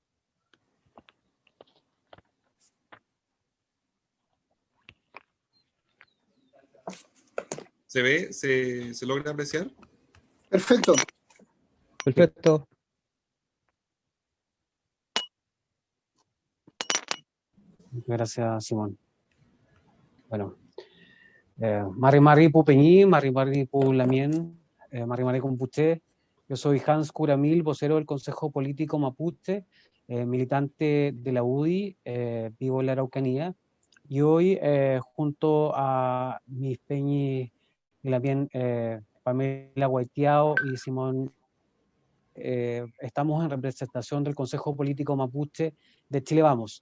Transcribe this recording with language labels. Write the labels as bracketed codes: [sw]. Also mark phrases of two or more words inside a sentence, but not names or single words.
[es] ¿Se ve? ¿Se logra apreciar? Perfecto. Perfecto. Gracias, Simón. Bueno, [arn] Mari Mari Pupeñí, Mari Mari Pulamien, Mari Mari Compuché. [es] Yo soy Hans Curamil, vocero del Consejo Político Mapuche, militante de la UDI, vivo en la Araucanía. Y hoy, junto a mis peñis y también Pamela Guaitiao y Simón, estamos en representación del Consejo Político Mapuche de Chile Vamos.